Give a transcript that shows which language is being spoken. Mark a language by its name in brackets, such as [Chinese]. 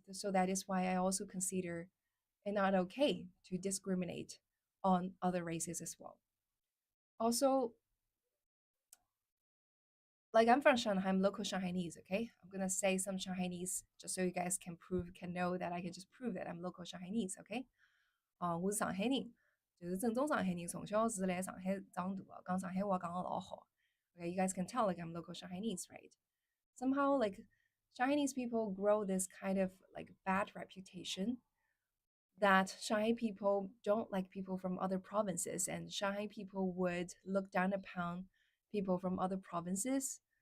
[English] So that is why I also consider it not okay to discriminate on other races as well. Also, like I'm from Shanghai, I'm local Shanghainese, okay? I'm gonna say some Shanghainese just so you guys can know that I can just prove that I'm local Shanghainese, okay? [Chinese] 我是上海人，就是正宗上海人，从小是来上海长大的，讲上海话讲得老好。 [English] Okay, you guys can tell like I'm local Shanghainese, right? Somehow like Chinese people grow this kind of like bad reputation that Shanghai people don't like people from other provinces, and Shanghai people would look down upon people from other provinces.